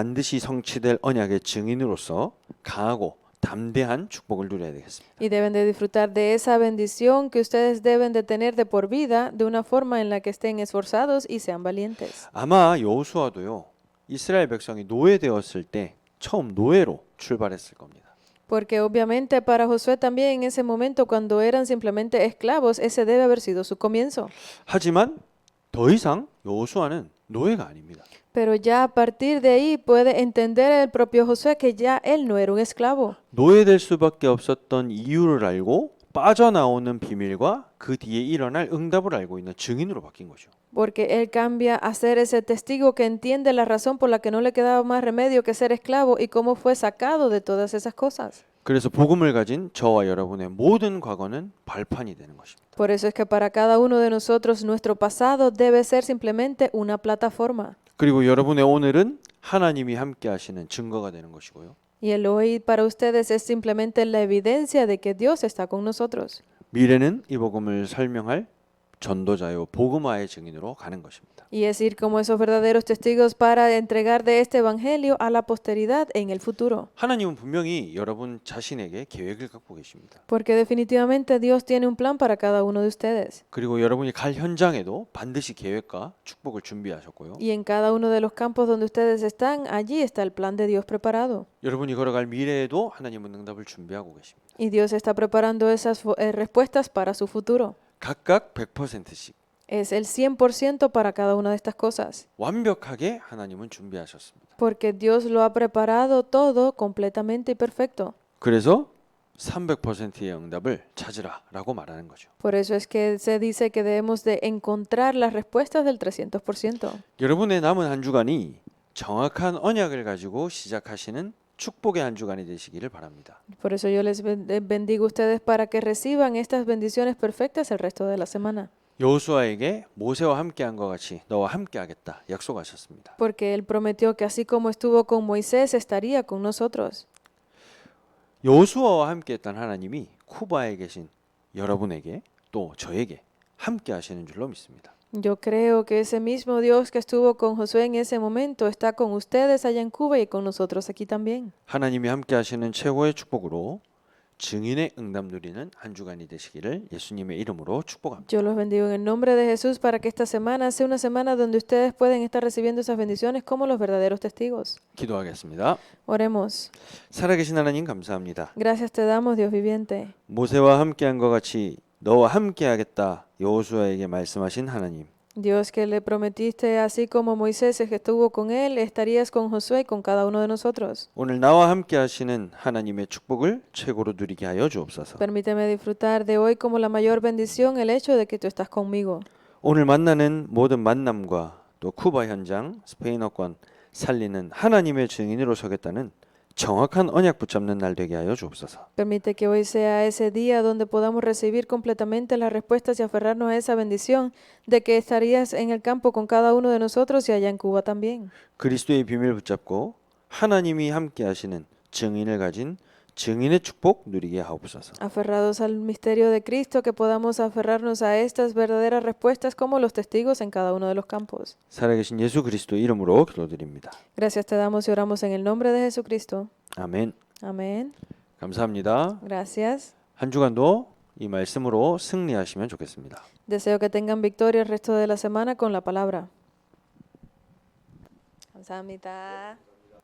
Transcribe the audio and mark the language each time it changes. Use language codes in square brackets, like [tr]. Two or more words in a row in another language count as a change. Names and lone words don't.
[ko] 그리고 그 반드시 성취될 언약의 증인으로서 강하고 담대한 축복을 누려야 되겠습니다. [es] Y deben de disfrutar de esa bendición que ustedes deben de tener de por vida de una forma en la que estén esforzados y sean valientes. [ko] 아마 여호수아도요. 이스라엘 백성이 노예되었을 때 처음 노예로 출발했을 겁니다. [es] Porque obviamente para Josué también en ese momento cuando eran simplemente esclavos, ese debe haber sido su comienzo. [ko] 하지만 더 이상 여호수아는 노예가 아닙니다. [es] Pero ya a partir de ahí puede entender el propio Josué que ya él no era un esclavo. [ko] 노예될 수밖에 없었던 이유를 알고 빠져나오는 비밀과 그 뒤에 일어날 응답을 알고 있는 증인으로 바뀐 거죠. [es] Porque él cambia a ser ese testigo que entiende la razón por la que no le quedaba más remedio que ser esclavo y cómo fue sacado de todas esas cosas. [ko] 그래서 복음을 가진 저와 여러분의 모든 과거는 발판이 되는 것입니다. [es] Por eso es que para cada uno de nosotros nuestro pasado debe ser simplemente una plataforma. [ko] 그리고 여러분의 오늘은 하나님이 함께 하시는 증거가 되는 것이고요. [es] Y el hoy para ustedes es simplemente la evidencia de que Dios está con nosotros. [ko] 미래는 이 복음을 설명할 전도자요 복음화의 증인으로 가는 것입니다. [es] Y es ir como esos verdaderos testigos para entregar de este evangelio a la posteridad en el futuro. [ko] 하나님은 분명히 여러분 자신에게 계획을 갖고 계십니다. [es] Porque definitivamente Dios tiene un plan para cada uno de ustedes. [ko] 그리고 여러분이 갈 현장에도 반드시 계획과 축복을 준비하셨고요. [es] Y en cada uno de los campos donde ustedes están, allí está el plan de Dios preparado. [ko] 여러분이 걸어갈 미래에도 하나님은 응답을 준비하고 계십니다. [es] Y Dios está preparando esas respuestas para su futuro. [ko] 각각 100%씩 [es] Es el 100% para cada una de estas cosas. [ko] 완벽하게 하나님은 준비하셨습니다. [es] Porque Dios lo ha preparado todo completamente y perfecto. [ko] 그래서 300%의 응답을 찾으라라고 말하는 거죠. [es] Por eso es que se dice que debemos de encontrar las respuestas del 300%. [ko] 여러분의 남은 한 주간이 정확한 언약을 가지고 시작하시는 축복의 한 주간이 되시기를 바랍니다. [es] Por eso yo les bendigo a ustedes para que reciban estas bendiciones perfectas el resto de la semana. [ko] 여호수아에게 모세와 함께한 것 같이 너와 함께하겠다 약속하셨습니다. [es] Porque Él prometió que así como estuvo con Moisés, estaría con nosotros. [ko] 여호수아와 함께했던 하나님이 쿠바에 계신 여러분에게 또 저에게 함께하시는 줄로 믿습니다. [es] Yo creo que ese mismo Dios que estuvo con Josué en ese momento está con ustedes allá en Cuba y con nosotros aquí también. [ko] 하나님이 함께하시는 최고의 축복으로 증인의 응답 누리는 한 주간이 되시기를 예수님의 이름으로 축복합니다. [es] Yo los bendigo en el nombre de Jesús para que esta semana sea una semana donde ustedes pueden estar recibiendo esas bendiciones como los verdaderos testigos. [ko] 기도하겠습니다. [es] Oremos. [ko] 살아계신 하나님 감사합니다. [es] Gracias te damos, Dios viviente. [ko] 모세와 함께한 것 같이 너와 함께하겠다 여호수아에게 말씀하신 하나님. [es] Dios que le prometiste, así como Moisés que estuvo con él, estarías con Josué y con cada uno de nosotros. [ko] 오늘 나와 함께하시는 하나님의 축복을 최고로 누리게 하여 주옵소서. [es] Permíteme disfrutar de hoy como la mayor bendición el hecho de que tú estás conmigo. [ko] 오늘 만나는 모든 만남과 또 쿠바 현장, 스페인어권 살리는 하나님의 증인으로 서겠다는 정확한 언약 붙잡는 날 되게 하여 주옵소서. [es] Permite que hoy sea ese día donde podamos recibir completamente las respuestas y aferrarnos a esa bendición de que estarías en el campo con cada uno de nosotros y allá en Cuba también. [ko] 그리스도의 비밀 붙잡고 하나님이 함께 하시는 증인을 가진 증인의 축복 누리게 하옵소서. [es] Aferrados al misterio de Cristo, que podamos aferrarnos a estas verdaderas respuestas como los testigos en cada uno de los campos. [ko] 살아계신 예수 그리스도 이름으로 기도드립니다. [es] Gracias te damos y oramos en el nombre de Jesucristo. [ko] 아멘. [es] Amén. [ko] 감사합니다. [es] Gracias. [ko] 한 주간도 이 말씀으로 승리하시면 좋겠습니다. [es] Deseo que tengan victoria el resto de la semana con la palabra. [ko] 감사합니다.